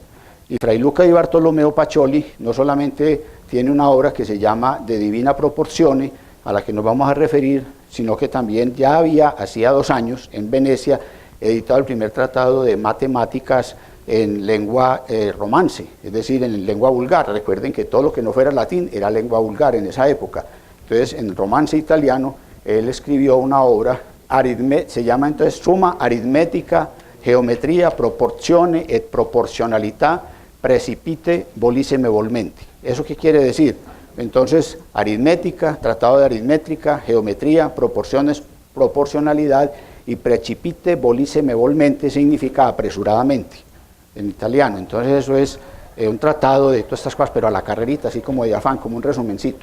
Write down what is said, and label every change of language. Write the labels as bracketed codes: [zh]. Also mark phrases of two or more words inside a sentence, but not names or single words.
[es] Y Fray Luca di Bartolomeo Pacioli no solamente tiene una obra que se llama De Divina Proporzione, a la que nos vamos a referir, sino que también ya había, hacía 2 años, en Venecia, editado el primer tratado de matemáticas en lengua romance, es decir, en lengua vulgar. Recuerden que todo lo que no fuera latín era lengua vulgar en esa época. Entonces, en romance italiano, él escribió una obra, se llama entonces Summa Aritmetica, Geometría, Proporzione et Proporzionalità, Precipite Volissime Volmente. ¿Eso qué quiere decir? Entonces, aritmética, tratado de aritmética, geometría, proporciones, proporcionalidad, y Precipite Volissime Volmente significa apresuradamente en italiano. Entonces eso es un tratado de todas estas cosas, pero a la carrerita, así como de afán, como un resumencito.